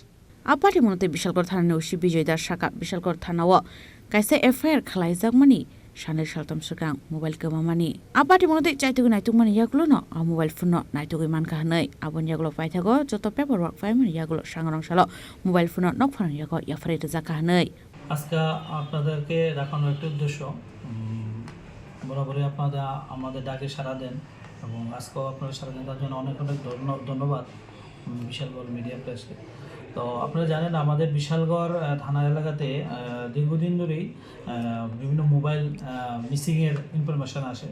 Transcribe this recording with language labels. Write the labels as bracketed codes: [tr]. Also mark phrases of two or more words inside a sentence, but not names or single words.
[trp] Apati monote Bishalkor thanani usi Bijoy Das saka Bishalkor thanao kaisa FIR khlaijakmani Shanir Shaltam Sukang mobile kamamani apati monote chaitugu naitugmani yagulo no a [en] mobile phone [trp] no naitugu manka hnai abon yagulo paithago joto paperwork faimani yagulo sangromsalo [en] mobile phone [trp] nokphan yago yafarjaka hnai [bn] আজকে আপনাদেরকে দেখানোর একটা উদ্দেশ্য বরাবরই আপনারা আমাদের ডাকে সাড়া দেন এবং আজকেও আপনারা সাড়া দেন তার জন্য অনেক অনেক ধন্যবাদ বিশালগড় মিডিয়া প্রেসকে। তো আপনারা জানেন আমাদের বিশালগড় থানা এলাকাতে দীর্ঘদিন ধরেই বিভিন্ন মোবাইল মিসিংয়ের ইনফরমেশান আসে।